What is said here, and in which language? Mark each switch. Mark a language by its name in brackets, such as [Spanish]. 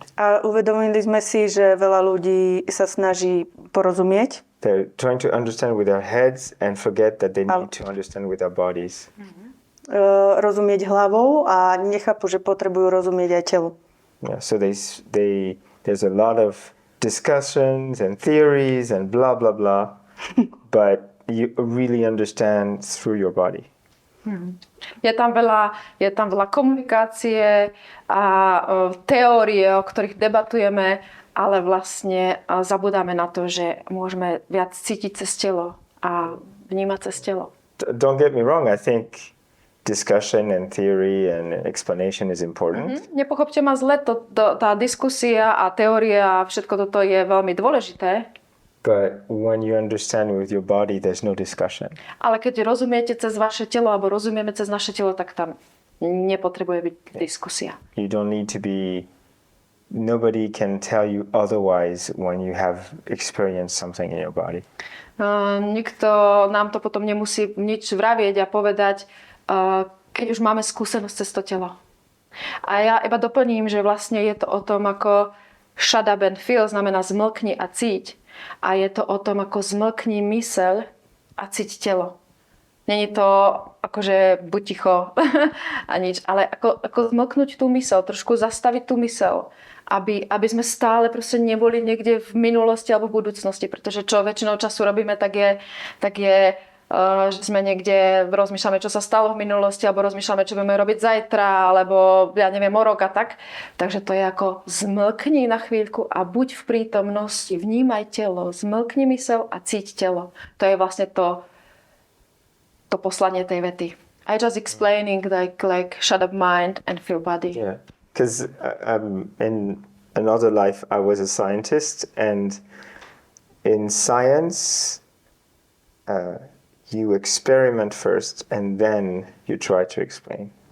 [Slovak] A uvedomili sme si, že veľa ľudí sa snaží porozumieť. [English] They're trying to understand with their heads and forget that they need to understand with their bodies. [Slovak] Rozumieť hlavou a nechápu, že potrebujú rozumieť aj telu. [English] Yeah, so there's a lot of discussions and theories and blah blah blah, but you really understand through your body. [Slovak] Je tam veľa komunikácie a teórie, o ktorých debatujeme, ale vlastne zabudáme na to, že môžeme viac cítiť cez telo a vnímať cez telo. [English] Don't get me wrong, I think discussion and theory and explanation is important. [Slovak] Nepochopte ma zle, tá diskusia a teória a všetko toto je veľmi dôležité. [English] But when you understand with your body, there's no discussion. [Slovak] Ale keď rozumiete cez vaše telo alebo rozumieme cez naše telo, tak tam nepotrebuje byť diskusia. [English] You don't need to be. Nobody can tell you otherwise when you have experienced something in your body. [Slovak] Nikto nám to potom nemusí nič vravieť a povedať, keď už máme skúsenosť cez to telo. A ja iba doplním, že vlastne je to o tom, ako [English] shut up and feel, [Slovak] znamená zmlkni a cíť. A je to o tom, ako zmlkni mysel a cíť telo. Není to akože buď ticho a nič, ale ako zmlknúť tú mysel, trošku zastaviť tú mysel, aby sme stále proste neboli niekde v minulosti alebo v budúcnosti, pretože čo väčšinou času robíme, tak je že sme niekde rozmýšľame, čo sa stalo v minulosti, alebo rozmýšľame, čo budeme robiť zajtra, alebo ja neviem, o rok a tak. Takže to je ako zmlkni na chvíľku a buď v prítomnosti, vnímaj telo, zmlkni mysel a cíť telo. To je vlastne to poslanie tej vety. [English] I just explaining like shut up mind and feel body. Yeah, because in another life I was a scientist, and in science you experiment first and then you try to explain.